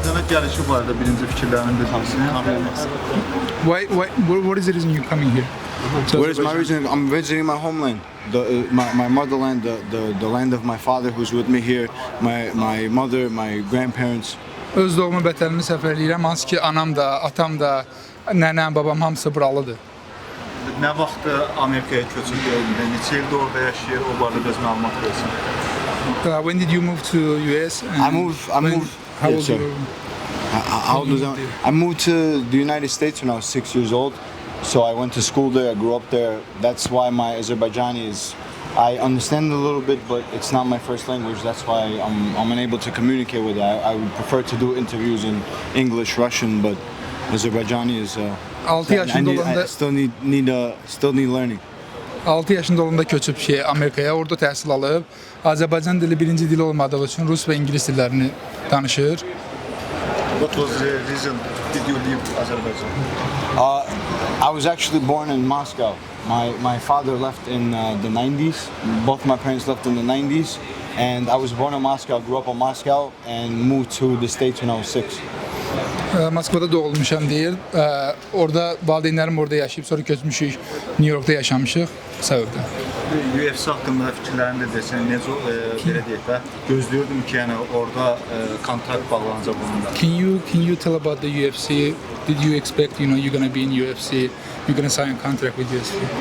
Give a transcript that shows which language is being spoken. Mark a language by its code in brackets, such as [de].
[az] gəlişi barədə birinci fikirlərini bildirsiniz. [en] What is the reason you're coming here? What is my reason? I'm visiting my homeland, my motherland, the land of my father who's with me here, my mother, my grandparents. [az] Öz doğma vətənimi səfər edirəm, hansı ki anam da, atam da, nənəm, babam hamısı buralıdır. Nə vaxt Amerikaya köçüb gəldiniz? Neçə ildir orada yaşayır? O barədə biraz məlumat versin. [en] When did you move to US? I moved. How old you? I moved to the United States when I was 6 years old. So I went to school there. I grew up there. That's why my Azerbaijani is. I understand a little bit, but it's not my first language. That's why I'm unable to communicate with it. I would prefer to do interviews in English, Russian, but Azerbaijani is. [az] 6 yaşında olanda [en] I still need learning. [az] 6 yaşında olanda köçüb Amerikaya, orada təhsil alıb. Azərbaycan dili birinci dili olmadığı üçün Rus və İngilis dillərini danışır. [en] What was the reason did you leave Azerbaijan? I was actually born in Moscow. My father left in the 90s. Both my parents left in the 90s. And I was born in Moscow, grew up in Moscow, and moved to the States when I was 6. [az] Moskvada doğulmuşam deyir. Orada valideynlərim orada yaşayıb, sonra köçmüşük, New York'da yaşamışıq. Səbəbdə. UFC haqqında fikirlərini də desən, necə belə deyək də, gözləyirdim ki, yəni orada kontrakt bağlanacaq bununla. [en] Can you tell about the UFC? Did you expect, you're going to be in UFC, you're going to sign a contract with UFC?